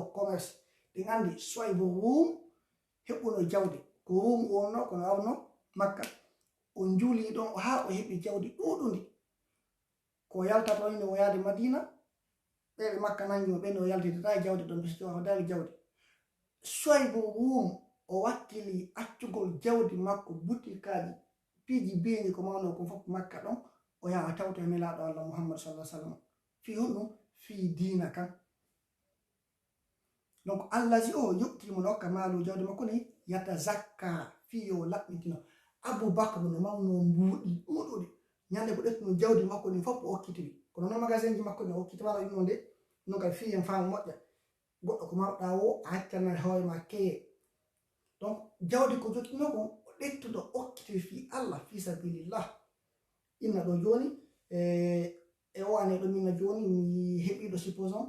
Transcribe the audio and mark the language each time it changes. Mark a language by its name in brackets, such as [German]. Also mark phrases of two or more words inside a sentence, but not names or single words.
[Fula] commerce ɗin andi Soybo Rum heɓuno jawdi ko Rum wonno kono awno Makka o juuli ɗon ha o heɓi jawdi ɗuɗudi ko yaltato ine o yaade Madina ɓeɓe Makka nangimo ɓeni o yaltidata e jawdi ɗon biso hodali jawdi Soybo Rum o wakkili accugol jawdi makko butikaji piiji beñi ko mawno ko fof Makka ɗon o yaha tawto e nelaɗo Allah Muhammad sallallahu alaihi wasallam fi honɗum fi diina kan donc Allah si o yuɓtimo no hokka maalu jawdi makko ni yatta zakka fi yo laɓɓitino Aboubakar no mawno mbuuɗi ɗuɗuɗi ñande ko ɗettuno jawdi makko ni fof o hokkitiri kono noon magasin ji makko ni o hokkitimala ɗum nde non kadi fi en faamu moƴƴa goɗɗo ko mawɗa o a accana hoore ma keye donc jawdi ko jottino kon o ɗettuɗo hokkitiri fi Allah fi sabilillah inna ɗo joni e o ane ɗo minna joni mi heɓiɗo supposons